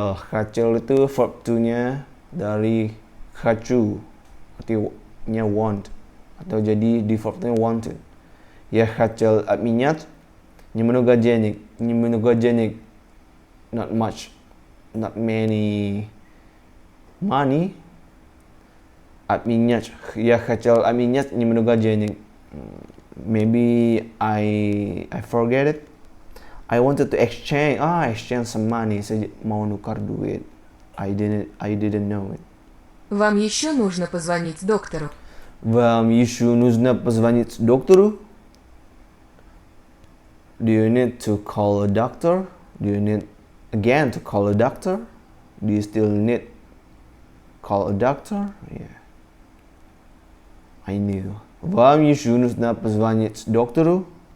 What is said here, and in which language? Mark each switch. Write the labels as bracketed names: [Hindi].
[Indonesian] Хотел itu verb to-nya dari хочу, artinya want, atau jadi di verb-nya wanted. [Russian] Я хотел обменять немного денег, [English] not much, not many money. [Russian] Обменять, я хотел обменять немного денег. [English] Maybe I forget it. I wanted to exchange some money. [Indonesian] Saya mau nukar duit. [English] I didn't know it. [Russian] Вам еще нужно позвонить доктору. Вам еще нужно позвонить доктору? [English] Do you need to call a doctor? Do you need again to call a doctor? Do you still need call a doctor? Yeah. I knew. [Russian] Вам еще нужно позвонить доктору?